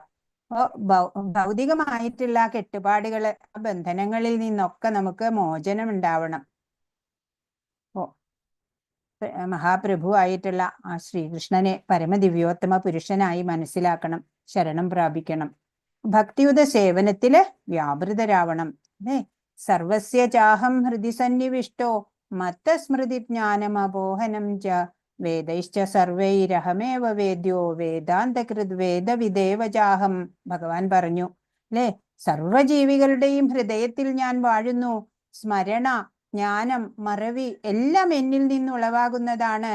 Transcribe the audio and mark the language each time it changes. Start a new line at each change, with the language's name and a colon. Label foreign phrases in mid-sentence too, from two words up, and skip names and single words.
Malayalam: ഭൗതികമായിട്ടുള്ള കെട്ടുപാടുകള്, ബന്ധനങ്ങളിൽ നിന്നൊക്കെ നമുക്ക് മോചനം ഉണ്ടാവണം. മഹാപ്രഭു ആയിട്ടുള്ള ആ ശ്രീകൃഷ്ണനെ പരമദിവ്യോത്തമ പുരുഷനായി മനസ്സിലാക്കണം, ശരണം പ്രാപിക്കണം, ഭക്തിയുത സേവനത്തില് വ്യാപൃതരാവണം. അല്ലേ.
Sanskrit: सर्वस्य चाहं हृदि सन्निविष्टो मत्तस्मृति ज्ञानमपोहनं च वेदैश्च सर्वैरहमेव वेद्यो वेदान्तकृत् वेदविदेव चाहं.
Malayalam: ഭഗവാൻ പറഞ്ഞു അല്ലേ, സർവജീവികളുടെയും ഹൃദയത്തിൽ ഞാൻ വാഴുന്നു. സ്മരണ, ജ്ഞാനം, മറവി എല്ലാം എന്നിൽ നിന്നുളവാകുന്നതാണ്.